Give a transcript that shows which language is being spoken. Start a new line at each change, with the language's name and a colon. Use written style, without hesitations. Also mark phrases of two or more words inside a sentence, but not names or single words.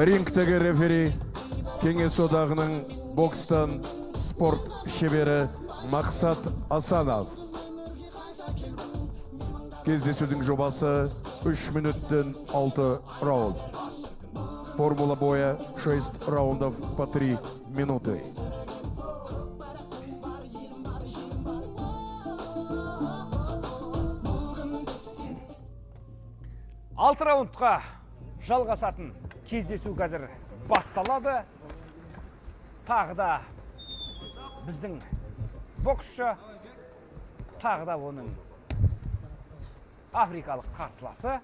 Kazakh: Рингтегі рефери Кеңес одағының бокстан спорт шебері Мақсат Асанов. Кездесудің жобасы 3 минуттен 6 раунд.
Russian: Формула боя 6 раундов по 3 минуты.
Kazakh: Алты раундқа жалғасатын кездесу қазір басталады. Тағы да біздің боксшы, тағы да оның африкалық қарсыласы.